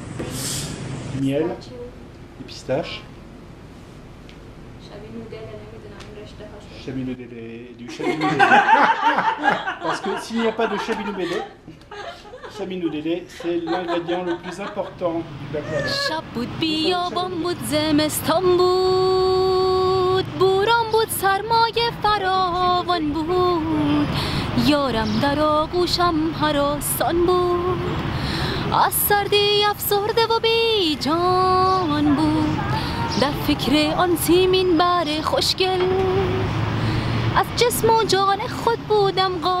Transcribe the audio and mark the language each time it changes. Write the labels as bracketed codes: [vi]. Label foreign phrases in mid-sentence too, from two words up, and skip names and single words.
[fr] Miel, des pistaches. Du chabinoudélé. Parce que s'il n'y a pas de chabinoudélé, c'est l'ingrédient le plus important du baklava. [fa] بوران بود سرمایه فراوان بود یارم در آغوشم هراسان بود از سردی افسرده و بی جان بود در فکر آن سیمین بر خوشگل از جسم و جان خود بودم